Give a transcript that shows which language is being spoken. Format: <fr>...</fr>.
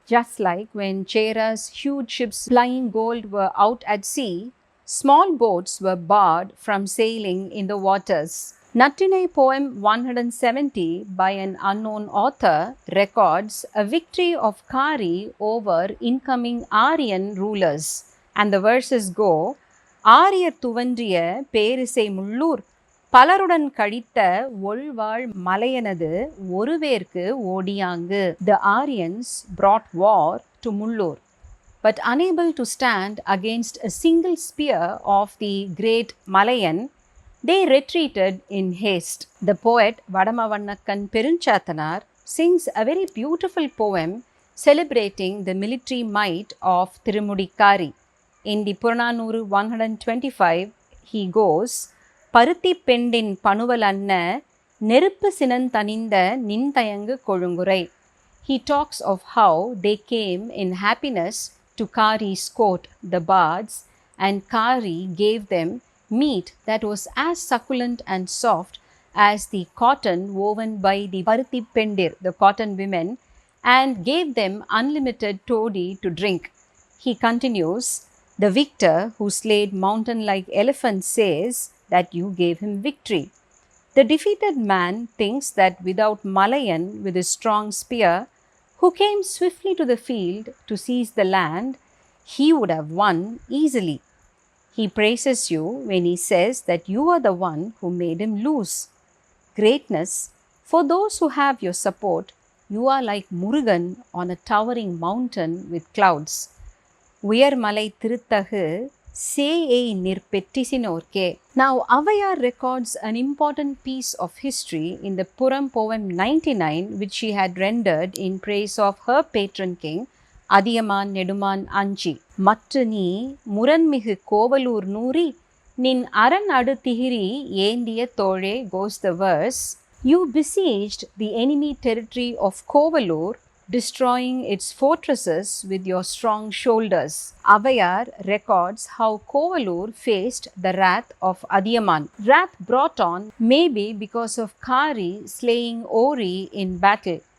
<en>Just like when Chera's huge ships flying gold were out at sea, small boats were barred from sailing in the waters. Nattinai poem 170 by an unknown author records a victory of Kari over incoming Aryan rulers. And the verses go,</en> <ta>ஆரியர் துவன்றிய பேரிசை முள்ளூர் பலருடன் கழித்த ஒள்வாள் மலையனது ஒருவேற்கு ஓடியாங்கு.</ta> <en>The Aryans brought war to Mullur, but unable to stand against a single spear of the great Malayan, they retreated in haste. The poet Vadamavannakkan Perunchatanar sings a very beautiful poem celebrating the military might of Tirumudikari. In the Purananuru 125, he goes,</en> <ta>பருத்தி பெண்டின் பணுவல் அன்ன நெருப்பு சினந்தணிந்த நின்தயங்கு கொழுங்குரை.</ta> <en>He talks of how they came in happiness to Kari's court, the bards, and Kari gave them meat that was as succulent and soft as the cotton woven by the Paruthi Pendir, the cotton women, and gave them unlimited toddy to drink. He continues, the victor who slayed mountain-like elephants says that you gave him victory. The defeated man thinks that without Malayan with his strong spear, who came swiftly to the field to seize the land, he would have won easily. He praises you when he says that you are the one who made him lose. Greatness, for those who have your support, you are like Murugan on a towering mountain with clouds.</en> <ta>உயர்மலை திருத்தகு சேயை நிற்பெற்றிசினோர்க்கே.</ta> <en>Now Avayar records an important piece of history in the Puram poem 99, which she had rendered in praise of her patron king Adiyaman Neduman Anchi.</en> <ta>மற்று நீ முரண்மிகு கோவலூர் நூறி நின் அரண் அடுத்திகிரி ஏந்திய தோழே</ta> <en>goes the verse. You besieged the enemy territory of Kovalur, destroying its fortresses with your strong shoulders. Avayar records how Kovalur faced the wrath of Adiyaman. Wrath brought on maybe because of Kari slaying Ori in battle.</en>